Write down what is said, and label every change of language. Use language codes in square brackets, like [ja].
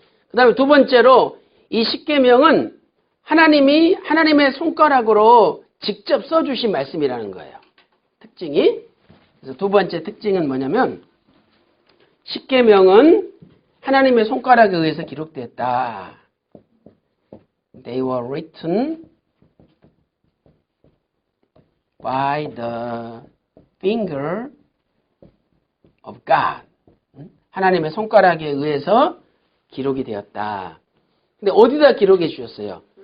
[ko] 그 다음에 두 번째로 이 십계명은 하나님이 하나님의 손가락으로 직접 써주신 말씀이라는 거예요. 특징이. 그래서 두 번째 특징은 뭐냐면 십계명은 하나님의 손가락에 의해서 기록됐다. [en] They were written by the finger of God. [ko] 하나님의 손가락에 의해서 기록이 되었다. 근데 어디다 기록해 주셨어요?